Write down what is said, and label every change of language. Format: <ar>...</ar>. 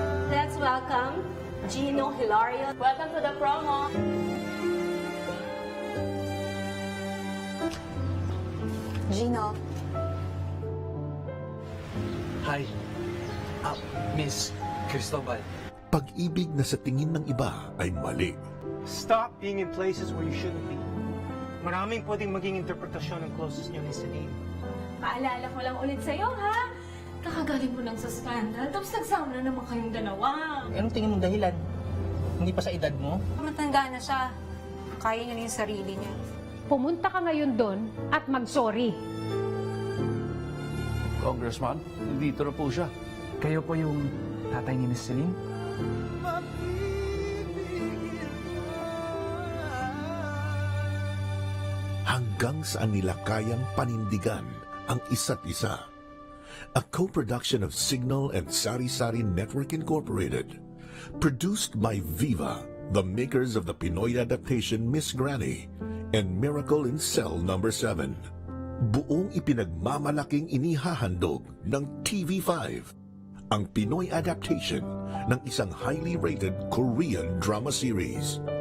<en>Let's welcome Gino Hilario. Welcome to the promo. Gino, Hi. Miss Cristobal.</en> <tl>Pag-ibig na sa tingin ng iba ay mali.</tl> <en>Stop being in places where you shouldn't be.</en> <tl>Maraming pwedeng maging interpretasyon ng closest niyo ni Celine. Paalala ko lang ulit sa'yo, ha? Kakagaling mo lang sa scandal, tapos nagsama na naman kayong dalawa. Anong tingin mong dahilan? Hindi pa sa edad mo? matanda na siya. Kaya niya na yung sarili niya. Pumunta ka ngayon doon at mag-sorry. Congressman, nandito na po siya. Kayo po yung tatay ni Miss Celine? Hanggang saan nila kayang panindigan ang isa't isa.</tl> <en>A co-production of Signal and Sari Sari Network Incorporated. Produced by Viva, the makers of the Pinoy adaptation Miss Granny and Miracle in Cell No.</en> <tl>7. Buong ipinagmamalaking inihahandog ng TV5 ang</tl> <en>Pinoy adaptation</en> <tl>ng isang</tl> <en>highly rated Korean drama series.</en>